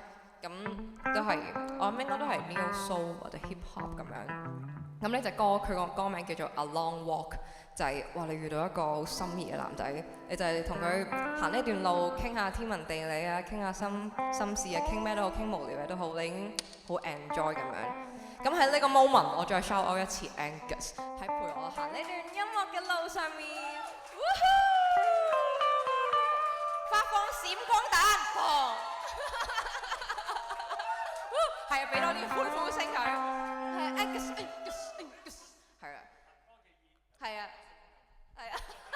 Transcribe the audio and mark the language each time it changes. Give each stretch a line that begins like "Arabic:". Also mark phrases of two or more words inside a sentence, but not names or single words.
Cantonese: 咁都係我諗應該都係
English: neo soul
Cantonese: 或者
English: hip hop
Cantonese: 咁樣。咁呢隻歌佢個歌名叫做 A Long Walk，就係哇你遇到一個好心儀嘅男仔，你就係同佢行呢段路傾下天文地理啊，傾下心事啊，傾咩都好，傾無聊嘢都好，你已經好 enjoy 咁樣。咁喺呢個 moment， 我再
English: shout out
Cantonese: 一次 Angus 喺陪我行呢段音樂嘅路上面，發放閃光彈， 係啊，俾多啲歡呼聲佢。係啊，Angus，係啊，係啊，係啊。